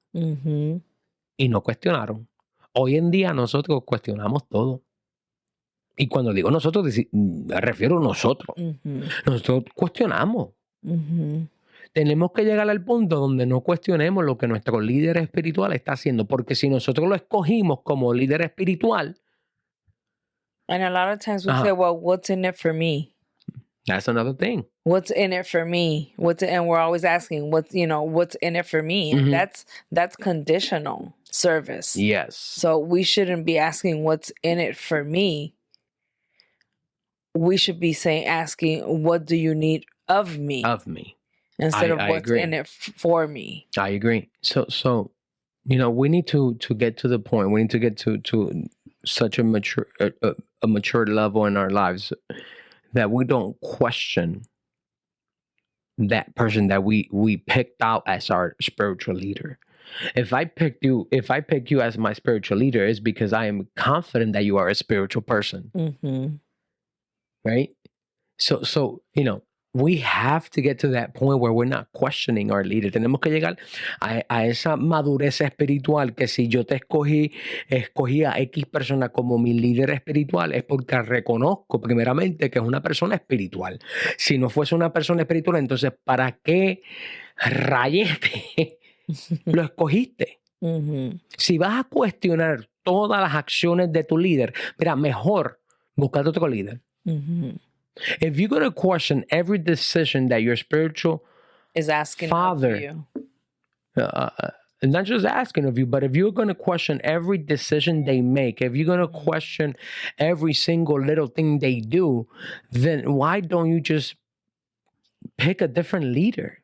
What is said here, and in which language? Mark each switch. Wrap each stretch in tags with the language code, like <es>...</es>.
<es>Y no cuestionaron. Hoy en día nosotros cuestionamos todo. Y cuando digo nosotros, me refiero a nosotros. Nosotros cuestionamos. Tenemos que llegar al punto donde no cuestionemos lo que nuestro líder espiritual está haciendo, porque si nosotros lo escogimos como líder espiritual.</es> <en>And a lot of times we say, well, what's in it for me? That's another thing. What's in it for me? And we're always asking, what's in it for me? And that's conditional service. Yes. So we shouldn't be asking what's in it for me. We should be asking, what do you need of me? Of me. Instead of what's in it for me. I agree. So we need to get to the point. We need to get to such a mature level in our lives that we don't question that person that we picked out as our spiritual leader. If I pick you as my spiritual leader, it's because I am confident that you are a spiritual person. Right? So we have to get to that point where we're not questioning our leader.</en> <es>Tenemos que llegar a esa madurez espiritual, que si yo te escogí a X persona como mi líder espiritual, es porque reconozco primeramente que es una persona espiritual. Si no fuese una persona espiritual, entonces ¿para qué rayete lo escogiste? Si vas a cuestionar todas las acciones de tu líder, mira, mejor buscar otro líder.</es> <en>If you're going to question every decision that your spiritual is asking father, of you. Not just asking of you, but if you're going to question every decision they make, if you're going to question every single little thing they do, then why don't you just pick a different leader?</en>